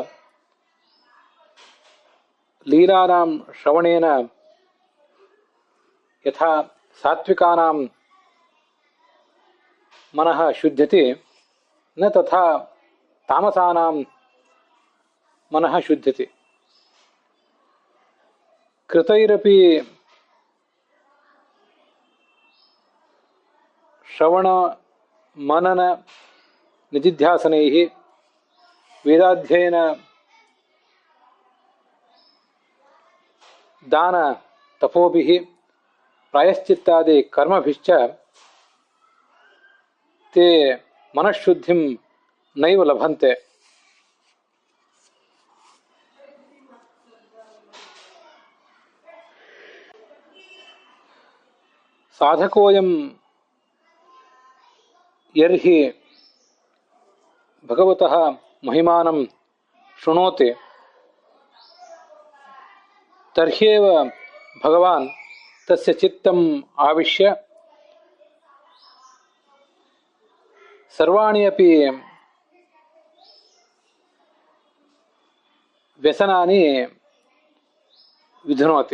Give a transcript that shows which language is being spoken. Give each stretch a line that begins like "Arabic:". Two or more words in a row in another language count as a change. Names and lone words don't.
Sanskrit: ಲೀಲಾನಾಂ ಶ್ರವಣೇನ ಯಥಾ ಸಾತ್ವಿಕಾನಾಂ ಮನಃ ಶುದ್ಧತಿ ನ ತಥಾ ತಾಮಸಾನಾಂ ಮನಃ ಶುದ್ಧತಿ. ಕೃತೈರಪಿ ಶ್ರವಣ ಮನನ ನಿಧಿಧ್ಯಾಸನೈಃ ವೇದಾಧ್ಯಯನ ದಾನ ತಪೋಭಿಃ ಪ್ರಾಯಶ್ಚಿತ್ತಾದಿ ಕರ್ಮಭಿಶ್ಚ ತೇ ಮನಃಶುದ್ಧಿಂ ನೈವ ಲಭಂತೆ. ಸಾಧಕೋಯಂ ಯರ್ಹಿ ಭಗವತಃ ಮಹಿಮಾನಂ ಶೃಣೋತಿ ತರ್ಹ್ಯೇವ ಭಗವಾನ್ ತಸ್ಯ ಚಿತ್ತಂ ಆವಿಶ್ಯ ಸರ್ವಾಣಿ ಅಪಿ ವ್ಯಸನಾನಿ ವಿಧುನೋತಿ.